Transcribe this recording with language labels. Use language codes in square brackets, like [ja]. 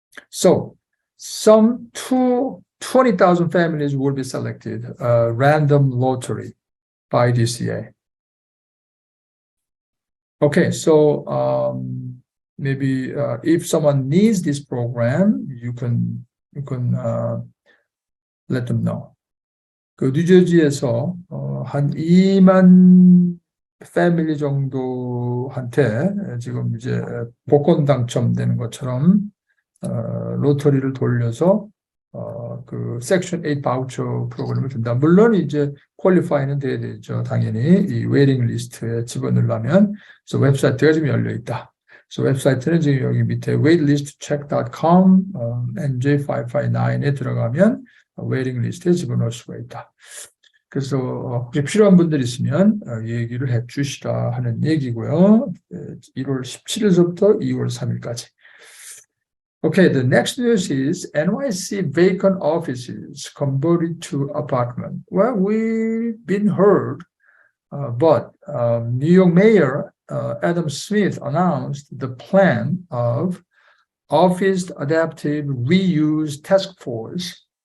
[en] So some 20,000 families will be selected, random lottery by DCA. Okay, so maybe if someone needs this program, you can let them know. [ko] 그 뉴저지에서 한 2만 패밀리 정도한테 지금 이제 복권 당첨되는 것처럼 로터리를 돌려서 그 섹션 8 바우처 프로그램을 준다. 물론 이제 퀄리파이는 돼야 되죠. 당연히 이 웨이팅 리스트에 집어넣으려면. 그래서 웹사이트가 지금 열려 있다. 그래서 웹사이트는 지금 여기 밑에 waitlistcheck.com NJ559에 들어가면 웨이팅 리스트에 집어넣을 수가 있다. 그래서 혹시 필요한 분들 있으면 얘기를 해 주시라 하는 얘기고요. 1월 17일부터 2월 3일까지. [en] Okay, the next news is NYC vacant offices converted to apartment. Well, we've been heard, but New York Mayor Adam Smith announced the plan of Office Adaptive Reuse Task Force.